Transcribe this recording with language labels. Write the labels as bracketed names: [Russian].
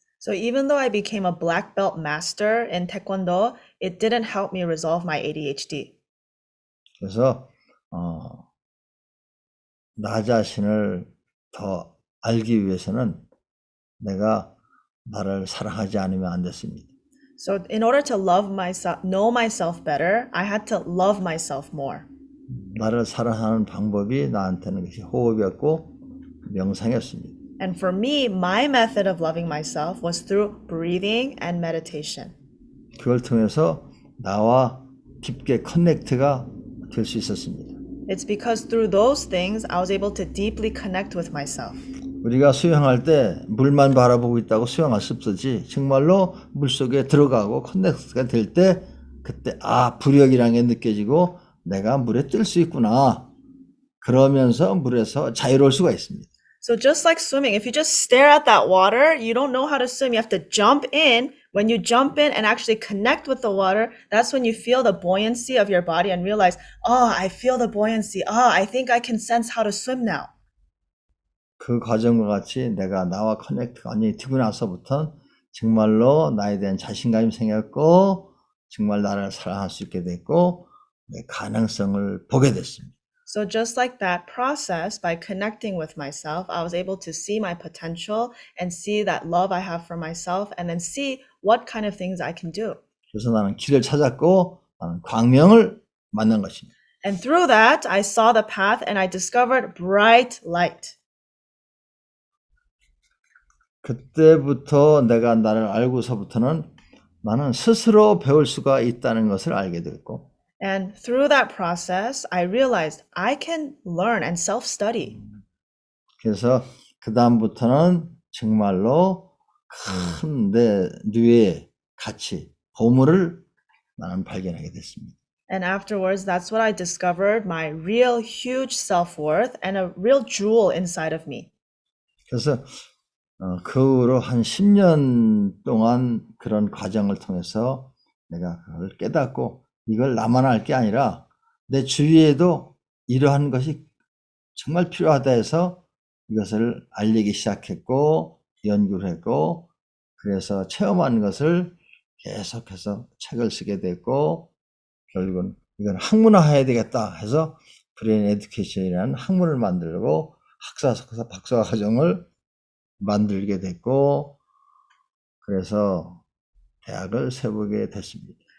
[English] So even though I became a black belt master in taekwondo, it didn't help me resolve my ADHD. [Korean] 그래서 나 자신을 더 알기 위해서는 내가 나를 사랑하지 않으면 안 됐습니다. [English] So in order to love myself, know myself better, I had to love myself more. [Korean] 나를 사랑하는 방법이 나한테는 것이 호흡이었고 명상이었습니다. [English] And for me, my method of loving myself was through breathing and meditation. [Korean] 그걸 통해서 나와 깊게 커넥트가 될 수 있었습니다. [English] It's because through those things, I was able to deeply connect with myself. [Korean] 우리가 수영할 때 물만 바라보고 있다고 수영할 수 없었지. 정말로 물속에 들어가고 커넥트가 될 때 그때 부력이라는 게 느껴지고 내가 물에 뜰 수 있구나. 그러면서 물에서 자유로울 수가 있습니다. [English] So just like swimming, if you just stare at that water, you don't know how to swim. You have to jump in. When you jump in and actually connect with the water, that's when you feel the buoyancy of your body and realize, I feel the buoyancy. I think I can sense how to swim now. [Korean] 그 과정과 같이 내가 나와 커넥트가 완전히 되고 나서부터는 정말로 나에 대한 자신감이 생겼고 정말 나를 사랑할 수 있게 됐고 내 가능성을 보게 됐습니다. [English] So just like that process, by connecting with myself, I was able to see my potential and see that love I have for myself and then see what kind of things I can do. [Korean] 그래서 나는 길을 찾았고 나는 광명을 만난 것입니다. [English] And through that, I saw the path and I discovered bright light. [Korean] 그때부터 내가 나를 알고서부터는 나는 스스로 배울 수가 있다는 것을 알게 됐고 [English] And through that process, I realized I can learn and self-study. [Korean] 그래서 그 다음부터는 정말로 큰 내 뇌의 가치, 보물을 나는 발견하게 됐습니다. [English] And afterwards, that's what I discovered, my real huge self-worth and a real jewel inside of me. [Korean] 그래서 그 후로 한 10년 동안 그런 과정을 통해서 내가 그걸 깨닫고 이걸 나만 할 게 아니라 내 주위에도 이러한 것이 정말 필요하다 해서 이것을 알리기 시작했고 연구를 했고 그래서 체험한 것을 계속해서 책을 쓰게 됐고 결국은 이건 학문화해야 되겠다 해서 브레인 에듀케이션이라는 학문을 만들고 학사, 석사, 박사 과정을 만들게 됐고 그래서 대학을 세우게 됐습니다.